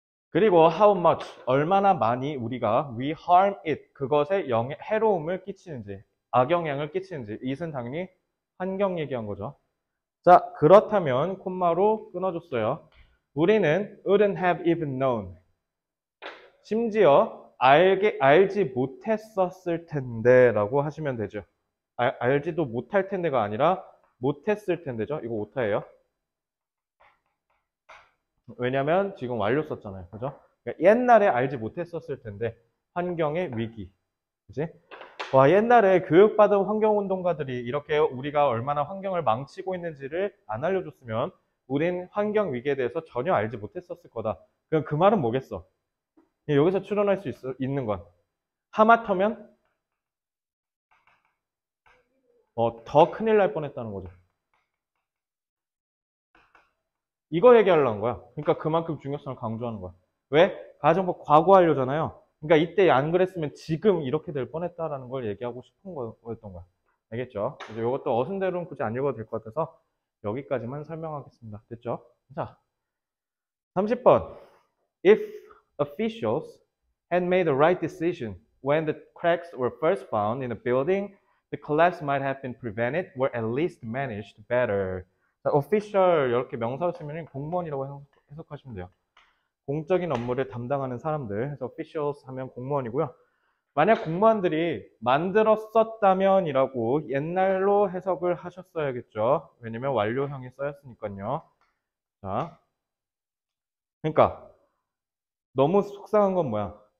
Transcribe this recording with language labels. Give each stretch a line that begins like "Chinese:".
Korean: 그리고
English: how much,
Korean: 얼마나 많이 우리가
English: we harm it,
Korean: 그것에 해로움을 끼치는지, 악영향을 끼치는지, it은 당연히 환경 얘기한 거죠. 자, 그렇다면 콤마로 끊어줬어요. 우리는
English: wouldn't have even known.
Korean: 심지어 알지 못했었을 텐데 라고 하시면 되죠. 알지도 못할 텐데가 아니라 못했을 텐데죠. 이거 오타예요. 왜냐면 지금 완료 썼잖아요. 그죠? 그러니까 옛날에 알지 못했었을 텐데 환경의 위기. 그지? 와, 옛날에 교육받은 환경운동가들이 이렇게 우리가 얼마나 환경을 망치고 있는지를 안 알려줬으면 우린 환경 위기에 대해서 전혀 알지 못했었을 거다. 그럼 그 말은 뭐겠어? 여기서 추론할 수 있는 건 하마터면 더 큰일 날 뻔했다는 거죠. 이거 얘기하려는 거야. 그러니까 그만큼 중요성을 강조하는 거야. 왜? 가정법 과거 완료잖아요. 그러니까 이때 안 그랬으면 지금 이렇게 될 뻔했다라는 걸 얘기하고 싶은 거였던 거야. 알겠죠? 이제 이것도 어순대로는 굳이 안 읽어도 될 것 같아서 여기까지만 설명하겠습니다. 됐죠? 자, 30번.
English: If officials had made the right decision when the cracks were first found in the building, the collapse might have been prevented or at least managed better.
Korean: 자, official 이렇게 명사로 쓰면 공무원이라고 해석하시면 돼요. 공적인 업무를 담당하는 사람들, 그래서 officials 하면 공무원이고요. 만약 공무원들이 만들었었다면이라고 옛날로 해석을 하셨어야겠죠. 왜냐면 완료형이 써였으니까요. 자, 그러니까 너무 속상한 건 뭐야?